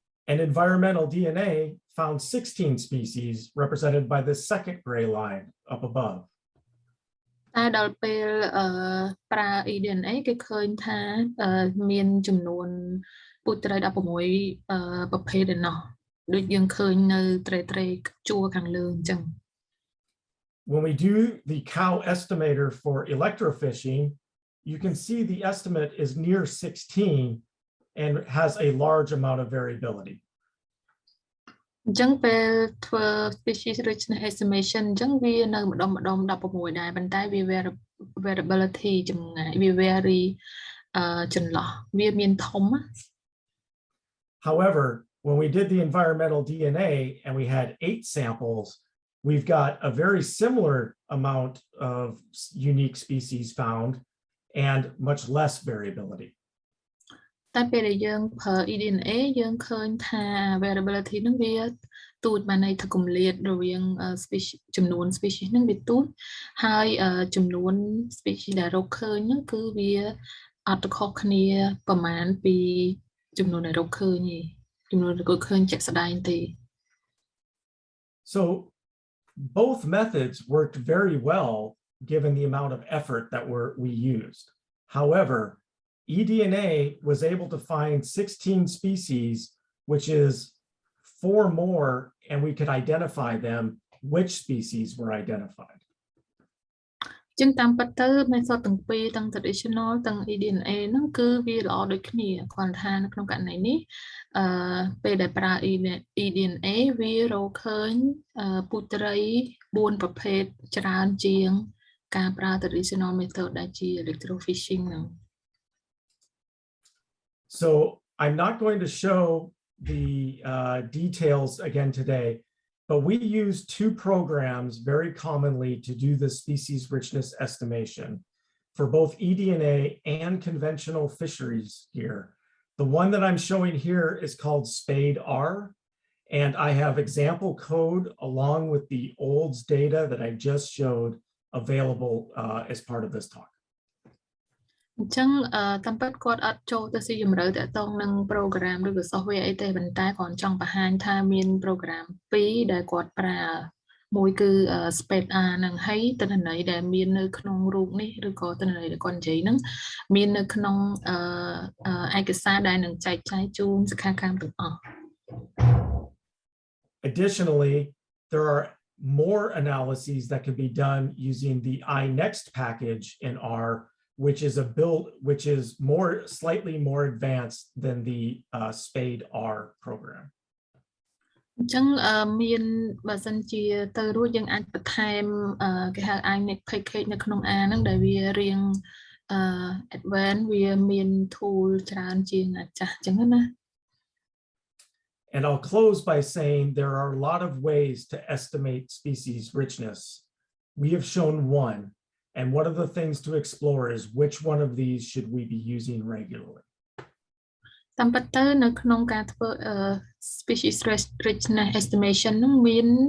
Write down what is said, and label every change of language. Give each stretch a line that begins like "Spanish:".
English: And environmental DNA found 16 species represented by the second gray line up above.
Khmer: តែដល់ពេលប្រើ eDNA គេឃើញថាមានចំនួនពូជត្រី16ប្រភេទឯណោះដូចយើងឃើញនៅត្រីជួរខាងលើអញ្ចឹង
English: When we do the cow estimator for electrofishing, you can see the estimate is near 16 and has a large amount of variability.
Khmer: អញ្ចឹងពេលធ្វើ species richness estimation អញ្ចឹងវានៅម្ដុំ16ដែរប៉ុន្តែវា variability ចម្ងាយវា vary ចន្លោះវាមានធំ
English: However, when we did the environmental DNA and we had 8 samples, we've got a very similar amount of unique species found and much less variability.
Khmer: តែពេលដែលយើងប្រើ eDNA យើងឃើញថា variability ហ្នឹងវាទូចបានន័យថាគម្លាតរវាង species ចំនួន species ហ្នឹងវាទូចហើយចំនួន species ដែលរកឃើញហ្នឹងគឺវាអត់ខុសគ្នាប្រមាណពីចំនួនដែលរកឃើញទេចំនួនដែលរកឃើញជាក់ស្ដែងទេ
English: So both methods worked very well given the amount of effort that we used. However, eDNA was able to find 16 species, which is 4 more, and we could identify them, which species were identified.
Khmer: ចឹងតាមពិតទៅ method ទាំងពីរទាំង traditional ទាំង eDNA ហ្នឹងគឺវាល្អដូចគ្នាគ្រាន់ថានៅក្នុងករណីនេះពេលដែលប្រើ eDNA វារកឃើញពូជត្រី4ប្រភេទច្រើនជាងការប្រើ traditional method ដែលជា electrofishing ហ្នឹង
English: So I'm not going to show the details again today, but we use 2 programs very commonly to do the species richness estimation for both eDNA and conventional fisheries gear. The one that I'm showing here is called SPADE-R, and I have example code along with the OLDS data that I just showed available as part of this talk.
Khmer: អញ្ចឹងតាមពិតគាត់អត់ចូលទៅស៊ីជម្រៅតាក់ទងនឹង program ឬក៏ software អីទេប៉ុន្តែគ្រាន់ចង់បង្ហាញថាមាន program 2ដែលគាត់ប្រើមួយគឺ SPADE-R ហ្នឹងហើយទិន្នន័យដែលមាននៅក្នុងរូបនេះឬក៏ទិន្នន័យដែលគាត់និយាយហ្នឹងមាននៅក្នុងឯកសារដែលនឹងចែកចាយជូនសិក្ខាកាមទាំងអស់
English: Additionally, there are more analyses that can be done using the iNext package in R, which is slightly more advanced than the SPADE-R program.
Khmer: អញ្ចឹងមានបើសិនជាទៅរួចយើងអាចបន្ថែមគេហៅ iNext package នៅក្នុង R ហ្នឹងដែលវារៀង advanced វាមាន tool ច្រើនជាងអាចាស់អញ្ចឹងណា
English: And I'll close by saying there are a lot of ways to estimate species richness. We have shown one, and one of the things to explore is which one of these should we be using regularly.
Khmer: តាមពិតទៅនៅក្នុងការធ្វើ species richness estimation ហ្នឹងមាន